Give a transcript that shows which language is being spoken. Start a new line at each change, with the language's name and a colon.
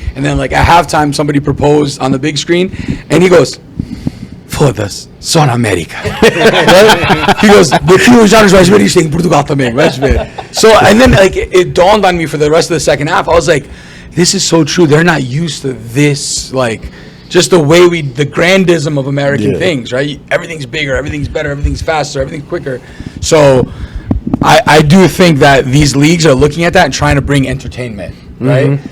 English: And then, like, at halftime, somebody proposed on the big screen, and he goes,
Portuguese: "Foda-se, só na América."
English: Right? He goes,
Portuguese: "Daqui já nos vais ver isto em Portugal também, vais ver."
English: So, and then, like, it dawned on me for the rest of the second half. I was like, this is so true. They're not used to this, like, just the way the grandism of American things, right? Everything's bigger, everything's better, everything's faster, everything's quicker. So I do think that these leagues are looking at that and trying to bring entertainment, right?